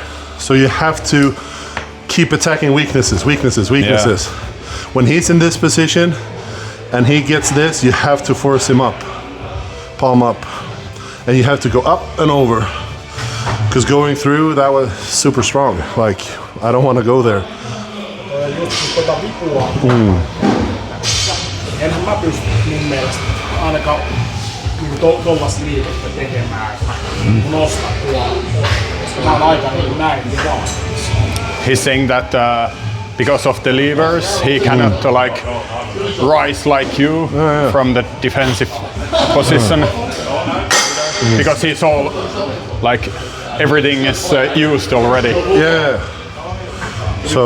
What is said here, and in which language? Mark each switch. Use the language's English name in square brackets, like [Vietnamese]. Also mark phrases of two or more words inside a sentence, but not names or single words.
[English] So you have to keep attacking weaknesses. Yeah. When he's in this position and he gets this, you have to force him up, palm up, and you have to go up and over. Because going through, that was super strong. Like, I don't want to go there. [Finnish] Enhän mä pysty mun mielestä ainakaan tollaista liikettä tekemään, kun nostaa tuolla. Koska mä oon aika näin vaan. [English] He's saying that because of the levers, he cannot like rise like you from the defensive position. Because he's all like everything is used already. Yeah. So